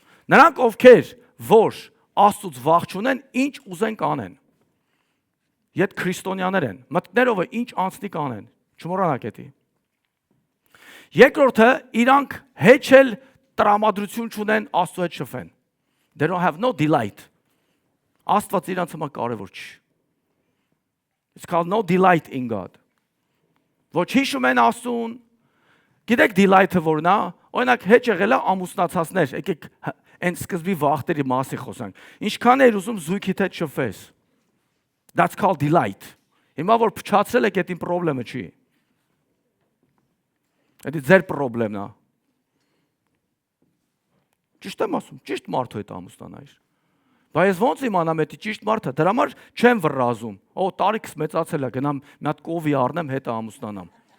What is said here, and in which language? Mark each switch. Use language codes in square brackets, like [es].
[hy] Նրանք ովքեր որ Աստծուց վախ չունեն, ինչ ուզեն կանեն։ Ետ քրիստոնյաներ են, մտներով ինչ անցնի կանեն։ Չմոռանաք էդի։ Երկրորդը իրանք հեչել տրամադրություն չունեն Աստծո հետ շփվեն։ [en] They don't have no delight. [hy] Աստված իրանց համար կարևոր չի։ [en] It's called no delight in God. [hy] Ոչ հիշում են Աստծուն։ Գիտեք delight-ը որն է, օրինակ հեչ եղել է ամուսնացածներ, եկեք այն սկզբի վախտերի մասի խոսանք։ Ինչքան էր ուզում զույգիդ հետ շփվես։ [en] That's called delight. [hy] Հիմա որ փչացրել եք, դա իմ խնդրը չի։ Դա ձեր խնդրեմն է։ Ճիշտ եմ ասում, ճիշտ մարդու հետ ամուսնանայր։ Բայց ոնց իմանամ դա ճիշտ մարդը, դրա համար չեմ վռազում։ Օ, տարիքս մեծացել է, գնամ մի հատ կովի առնեմ, հետը ամուսնանամ։